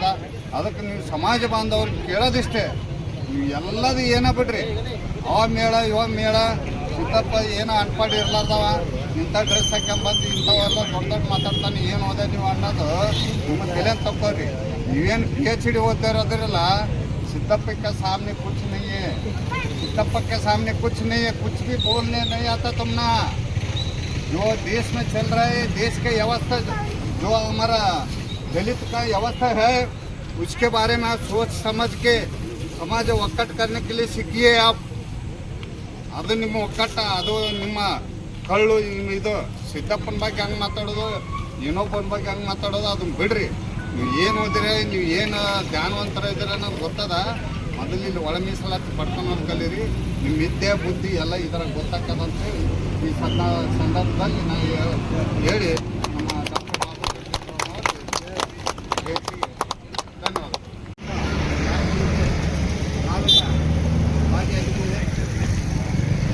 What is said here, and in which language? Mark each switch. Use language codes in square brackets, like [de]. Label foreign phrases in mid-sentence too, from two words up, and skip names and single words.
[kn] ಅದಕ್ಕೆ ನೀವು ಸಮಾಜ ಬಾಂಧವ್ರಿಗೆ ಕೇಳೋದಿಷ್ಟೇ, ನೀವು ಎಲ್ಲದು ಏನೋ ಬಿಡ್ರಿ. ಅವ ಮೇಳ ಇವ ಮೇಳ ಸಿದ್ದಪ್ಪ ಏನೋ ಅನ್ಪಾಡಿ ಇರ್ಲಾರ್ದವ ಇಂಥ ಡ್ರೆಸ್ ಹಾಕ್ಯಂಬಂದು ಇಂಥವೆಲ್ಲ ದೊಡ್ಡ ಮಾತಾಡ್ತಾನೆ ಏನು ಓದ ನೀವು ಅನ್ನೋದು ನಿಮ್ಮ ತಲೆ ತಕ್ಕೋರಿ. ನೀವೇನು PhD ಓದ್ತಾ ಇರೋದ್ರಲ್ಲ, [hi] सिद्धप्पा के सामने कुछ नहीं है, सिद्धप्पा के सामने कुछ नहीं है, कुछ भी बोलने नहीं आता तुमना। जो देश में चल रहा है, देश के व्यवस्था जो हमारा दलित का व्यवस्था है उसके बारे में आप सोच समझ के समाज ಒಕ್ಕಟ್ಟು करने के लिए सीखिए आप। [kn] ಅದು ನಿಮ್ಮ ಒಕ್ಕಟ್ಟ, ಅದು ನಿಮ್ಮ ಕಳ್ಳು ಇದು ಸಿದ್ದಪ್ಪನ ಬಗ್ಗೆ ಹಂಗೆ ಮಾತಾಡೋದು, ಇನ್ನೊಬ್ಬನ ಬಗ್ಗೆ ಹಂಗೆ ಮಾತಾಡೋದು ಅದನ್ನ ಬಿಡ್ರಿ. ನೀವು ಏನು ಓದಿರಿ, ನೀವು ಏನು ಜ್ಞಾನವಂತರ ಇದ್ದೀರ ಅನ್ನೋದು ಗೊತ್ತದ. ಮೊದಲು ಇಲ್ಲಿ ಒಳ ಮೀಸಲಾತಿ ಪಡ್ಕೊಂಡು ಕಲೀರಿ. ನಿಮ್ಮ ವಿದ್ಯೆ ಬುದ್ಧಿ ಎಲ್ಲ ಇದರ ಗೊತ್ತಾಗ್ತದಂತ ಈ ಸಂದರ್ಭದಲ್ಲಿ ನಾವು ಹೇಳಿ ನಮ್ಮ ಡಾಕ್ಟರ್ ಬಾಬು ಜಗಜೀವನರಾಮ್ ಅವರಿಗೆ ಧನ್ಯವಾದ.